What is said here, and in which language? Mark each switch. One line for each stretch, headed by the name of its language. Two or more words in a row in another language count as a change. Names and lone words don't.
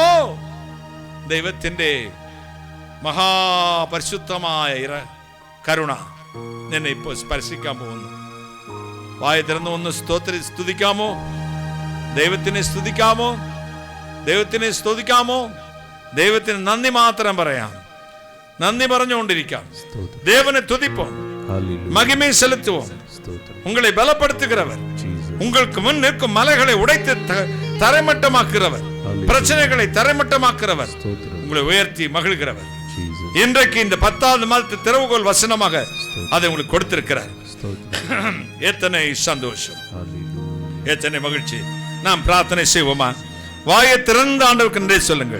Malayalam: ദൈവത്തിന്റെ മഹാപരിശുദ്ധമായ കരുണ നിന്നെ ഇപ്പോൾ സ്പർശിക്കാൻ പോകുന്നു. വായ തുറന്ന് ഒന്ന് സ്തുതിക്കാമോ? ദൈവത്തിനെ സ്തുതിക്കാമോ? ദൈവത്തിനെ സ്തുതിക്കാമോ? ദൈവത്തിന് നന്ദി മാത്രം പറയാം. നന്ദി പറഞ്ഞുകൊണ്ടിരിക്കാം.
Tamil: தேவனை துதிப்போம், மகிமை செலுத்துவோம். உங்களை பலப்படுத்துகிறவர், உங்களுக்கு முன் நிற்கும் மலைகளை உடைத்து தரைமட்டமாக்குகிறவர், பிரச்சனைகளை தரைமட்டமாக்குகிறவர், உங்களை உயர்த்தி மகிழ்கிறவர். இன்றைக்கு இந்த 10வது மாதத்து திறவுகோல் வசனமாக அதை உங்களுக்கு கொடுத்திருக்கிறார். எத்தனை சந்தோஷம், எத்தனை மகிழ்ச்சி. நாம் பிரார்த்தனை செய்வோமா? வாயை திறந்த ஆண்டவருக்கு நன்றி சொல்லுங்கள்.